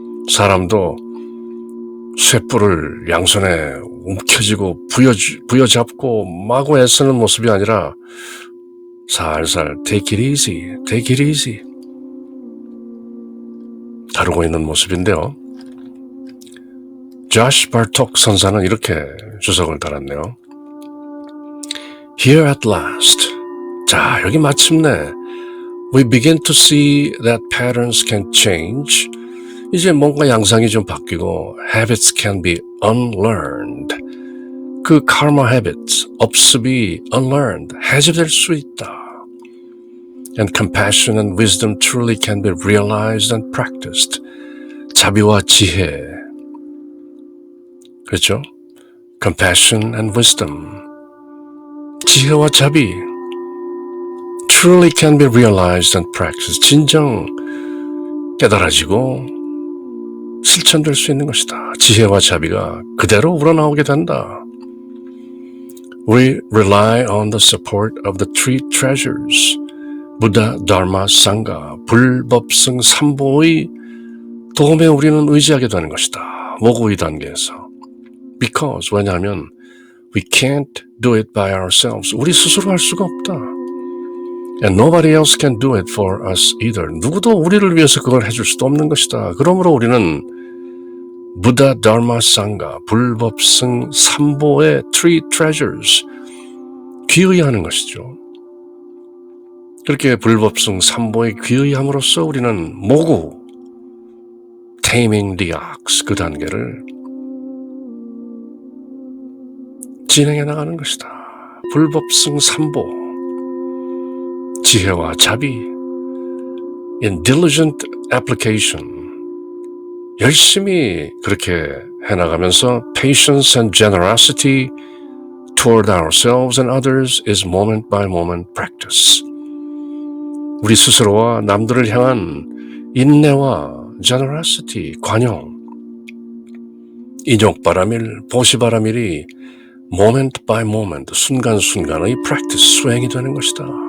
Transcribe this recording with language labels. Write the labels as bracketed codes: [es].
[ko] 사람도 쇠뿔을 양손에 움켜쥐고 부여잡고 마구 애쓰는 모습이 아니라 살살 [en] take it easy, take it easy [ko] 다루고 있는 모습인데요. 조시 발톡 선사는 이렇게 주석을 달았네요. [en] Here at last. [ko] 자, 여기 마침내 [en] we begin to see that patterns can change. [ko] 이제 뭔가 양상이 좀 바뀌고 [en] habits can be unlearned. [ko] 그 karma habits, 업습이 unlearned, 해제될 수 있다. [en] And compassion and wisdom truly can be realized and practiced. [ko] 자비와 지혜. 그렇죠? [en] Compassion and wisdom. [ko] 지혜와 자비. [en] Truly can be realized and practiced. [ko] 진정 깨달아지고 실천될 수 있는 것이다. 지혜와 자비가 그대로 우러나오게 된다. [en] We rely on the support of the three treasures, [ko] 부다, 다르마, 상가, 불법승 삼보의 도움에 우리는 의지하게 되는 것이다. 모구의 단계에서. [en] Because, [ko] 왜냐하면 [en] we can't do it by ourselves. [ko] 우리 스스로 할 수가 없다. [en] And nobody else can do it for us either. [ko] 누구도 우리를 위해서 그걸 해줄 수도 없는 것이다. 그러므로 우리는 부다, 다르마, 상가, 불법승, 삼보의 three treasures, 귀의하는 것이죠. 그렇게 불법승, 삼보에 귀의함으로써 우리는 모구, [en] taming the ox, [ko] 그 단계를 진행해 나가는 것이다. 불법승, 삼보, 지혜와 자비, [en] in diligent application, [ko] 열심히 그렇게 해나가면서 [en] patience and generosity toward ourselves and others is moment by moment practice. [ko] 우리 스스로와 남들을 향한 인내와 generosity, 관용, 인욕바라밀, 보시바라밀이 [en] moment by moment, [ko] 순간순간의 practice, 수행이 되는 것이다.